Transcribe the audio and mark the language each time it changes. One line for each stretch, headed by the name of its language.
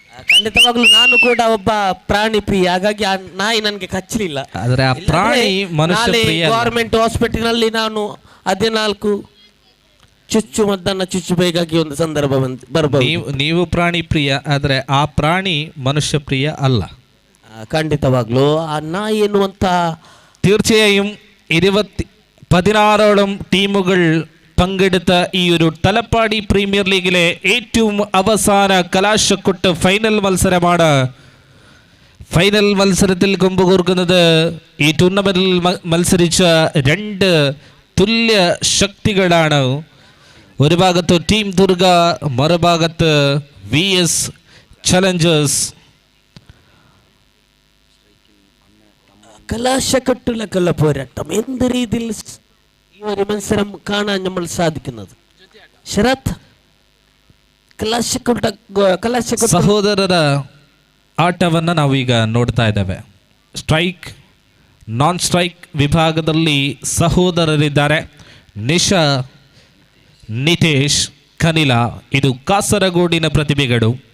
Kannada: ಖಂಡಿತವಾಗ್ಲೂ ನಾನು ಕೂಡ ಒಬ್ಬ ಪ್ರಾಣಿ ಪ್ರಿಯ, ಹಾಗಾಗಿ ಆ ನಾಯಿ ನನಗೆ ಕಚ್ಚಲಿಲ್ಲ. ಆದರೆ ಆ ಪ್ರಾಣಿ ಮನುಷ್ಯ ಪ್ರಿಯ. ಗವರ್ಮೆಂಟ್ ಹಾಸ್ಪಿಟಲ್ನಲ್ಲಿ ನಾನು 14 ಚುಚ್ಚು ಮದ್ದನ್ನು ಚುಚ್ಚಬೇಕಾಗಿ ಒಂದು ಸಂದರ್ಭ ಬರಬಹುದು. ನೀವು ಪ್ರಾಣಿ ಪ್ರಿಯ, ಆದರೆ ಆ ಪ್ರಾಣಿ ಮನುಷ್ಯ ಪ್ರಿಯ ಅಲ್ಲ. ಖಂಡಿತವಾಗ್ಲೂ ಆ ನಾಯಿ ಎನ್ನುವಂಥ
Malayalam: തീർച്ചയായും 16 ടീമുകൾ പങ്കെടുത്ത ഈ ഒരു തലപ്പാടി പ്രീമിയർ ലീഗിലെ ഏറ്റവും അവസാന കലാശക്കൊട്ട് ഫൈനൽ മത്സരമാണ്. ഫൈനൽ മത്സരത്തിൽ കൊമ്പുകോർക്കുന്നത് ഈ ടൂർണമെന്റിൽ മത്സരിച്ച 2 തുല്യ ശക്തികളാണ്. ഒരു ഭാഗത്ത് ടീം ദുർഗ, മറുഭാഗത്ത് VS ചലഞ്ചേഴ്സ്. കലാശക്കെട്ടുള്ള കള്ള പോരാട്ടം എന്ത് രീതിയിൽ ഈ ഒരു മത്സരം കാണാൻ നമ്മൾ സാധിക്കുന്നത്?
Kannada: ശരത്, ಕಲಾಶಕೊಟ್ಟ ಸಹೋದರರ ಆಟವನ್ನು ನಾವೀಗ ನೋಡ್ತಾ ಇದ್ದೇವೆ. ಸ್ಟ್ರೈಕ್, ನಾನ್ ಸ್ಟ್ರೈಕ್ ವಿಭಾಗದಲ್ಲಿ ಸಹೋದರರಿದ್ದಾರೆ. ನಿಶಾ, ನಿತೇಶ್, ಕನಿಲ. ಇದು ಕಾಸರಗೋಡಿನ ಪ್ರತಿಭೆಗಳು.